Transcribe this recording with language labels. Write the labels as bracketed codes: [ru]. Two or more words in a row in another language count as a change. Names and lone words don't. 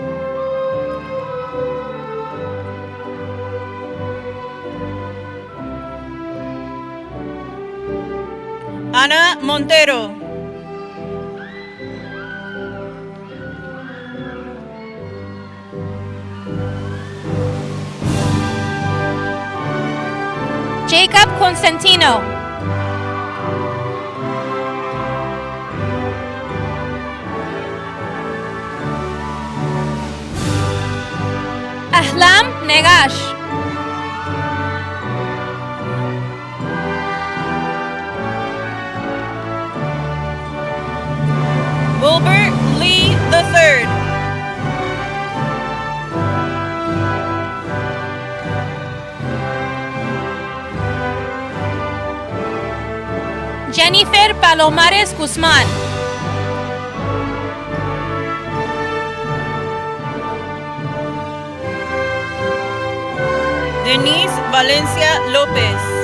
[es] Ana Montero. Jacob Constantino. Ahlam Negash. Wilbert Lee III. Jennifer Palomares Guzmán. Denise Valencia López.